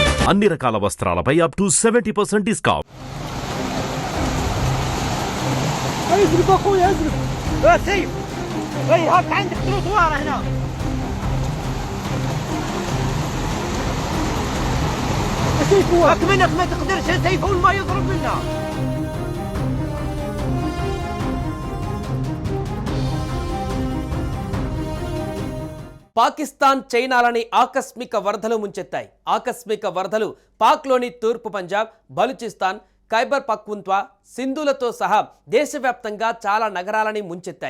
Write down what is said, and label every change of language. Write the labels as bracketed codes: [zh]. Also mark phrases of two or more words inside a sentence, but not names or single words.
[te] అన్ని రకాల వస్త్రాలపై [en] up to [te] 70% డిస్కౌంట్. [ar] ازرق اخويا ازرق. سيف هات عندك تروطوار هنا. سيف هو منك ما تقدرش سيف اول ما يضرب منا. [te] పాకిస్తాన్ చైనాలని ఆకస్మిక వరదలు ముంచెత్తాయి. ఆకస్మిక వరదలు పాక్లోని తూర్పు పంజాబ్, బలూచిస్తాన్, ఖైబర్ పఖ్తూన్ఖ్వా, సింధులతో సహా దేశవ్యాప్తంగా చాలా నగరాలని ముంచెత్తాయి.